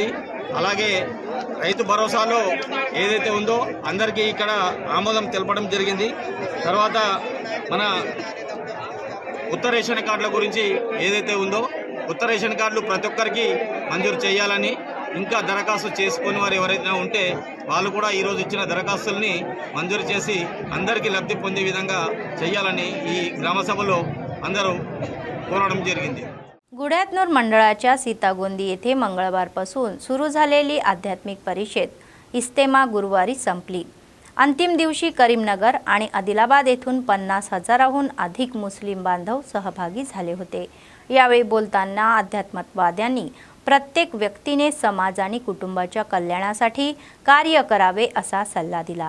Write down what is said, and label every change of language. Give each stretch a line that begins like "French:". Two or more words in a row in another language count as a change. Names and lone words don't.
Telugu: అలాగే రైతు భరోసాలో ఏదైతే ఉందో అందరికీ ఇక్కడ ఆమోదం తెలపడం జరిగింది. తర్వాత మన కొత్త రేషన్ కార్డుల గురించి ఏదైతే ఉందో కొత్త రేషన్ కార్డులు ప్రతి ఒక్కరికి మంజూరు చేయాలని, ఇంకా దరఖాస్తు చేసుకుని వారు ఎవరైనా ఉంటే వాళ్ళు కూడా ఈరోజు ఇచ్చిన దరఖాస్తుల్ని మంజూరు చేసి అందరికీ లబ్ధి పొందే విధంగా చేయాలని ఈ గ్రామ సభలో అందరూ కోరడం జరిగింది.
Marathi: गुढ्यातनूर मंडळाच्या सीतागोंदी येथे मंगळवारपासून सुरू झालेली आध्यात्मिक परिषद इस्तेमा गुरुवारी संपली. अंतिम दिवशी करीमनगर आणि आदिलाबाद येथून 50,000हून अधिक मुस्लिम बांधव सहभागी झाले होते. यावेळी बोलताना अध्यात्मवाद्यांनी प्रत्येक व्यक्तीने समाज आणि कुटुंबाच्या कल्याणासाठी कार्य करावे असा सल्ला दिला.